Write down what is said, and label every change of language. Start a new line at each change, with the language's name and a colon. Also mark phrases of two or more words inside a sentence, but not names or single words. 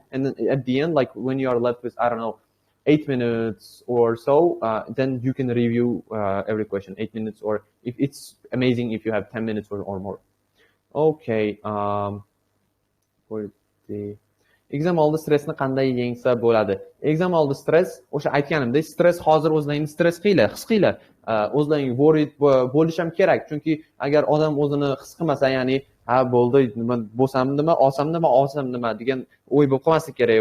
English: And then at the end, like when you are left with, I don't know, 8 minutes or so, then you can review every question, 8 minutes, or if it's amazing if you have 10 minutes or more. Okay. For the exam
Uzbek: oldi stressni qanday yengsa bo'ladi? Exam oldi stress, o'sha aytganimdek, stress hozir o'zlaringni stress qilinglar, his qilinglar. O'zlaring worried bo'lish ham kerak, chunki agar odam o'zini his qilmasa, ya'ni ha bo'ldi, nima bo'lsam nima, olsam nima degan o'y bo'lib qolmaslik kerak.